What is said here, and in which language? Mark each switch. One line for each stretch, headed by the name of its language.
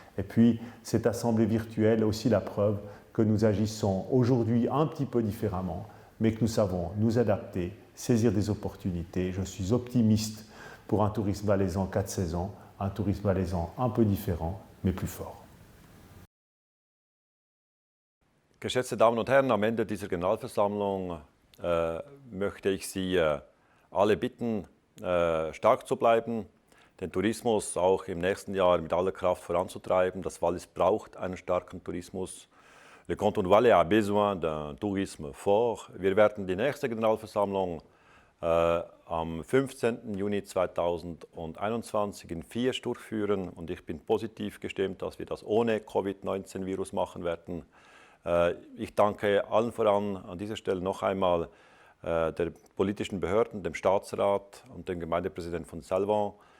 French: Et puis, cette assemblée virtuelle est aussi la preuve que nous agissons aujourd'hui un petit peu différemment, mais que nous savons nous adapter, saisir des opportunités. Je suis optimiste pour un tourisme valaisan 4 saisons, un tourisme valaisan un peu différent, mais plus fort.
German: Geschätzte Damen und Herren, am Ende dieser Generalversammlung möchte ich Sie alle bitten, stark zu bleiben, den Tourismus auch im nächsten Jahr mit aller Kraft voranzutreiben. Das Wallis braucht einen starken Tourismus.
French: Le Canton du Valais a besoin d'un tourisme fort.
German: Wir werden die nächste Generalversammlung am 15. Juni 2021 in Fies durchführen und ich bin positiv gestimmt, dass wir das ohne Covid-19-Virus machen werden. Ich danke allen voran an dieser Stelle noch einmal der politischen Behörden, dem Staatsrat und dem Gemeindepräsidenten von Salvan.